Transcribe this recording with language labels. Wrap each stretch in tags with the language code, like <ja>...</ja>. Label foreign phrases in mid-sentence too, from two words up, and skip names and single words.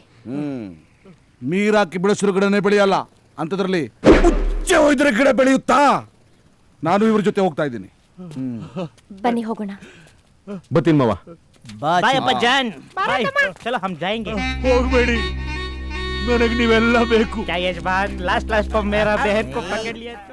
<kn>ನೀರಾಕಿ ಬೆಳೆಸಿರೋ ಗಿಡನೇ ಬೆಳೆಯಲ್ಲ, ಅಂತದ್ರಲ್ಲಿ ಉಚ್ಚೆ ಹೋಯ್ದ್ರೆ ಗಿಡ ಬೆಳೆಯುತ್ತಾ? ನಾನು ಇವ್ರ ಜೊತೆ ಹೋಗ್ತಾ ಇದ್ದೀನಿ. ಬನ್ನಿ ಹೋಗೋಣ. ಬತ್ತೀನಿ ಮಾವ. ಬಾಯಪ್ಪ ಜಾನ್.</kn> <hi>चलो हम जाएंगे.</hi> <kn>ಹೋಗ್ಬೇಡಿ, ನನಗೆ ನೀವೆಲ್ಲ ಬೇಕು.</kn> <hi>क्या यजमान लास्ट को मेरा बहन को पकड़ लिया तो</hi>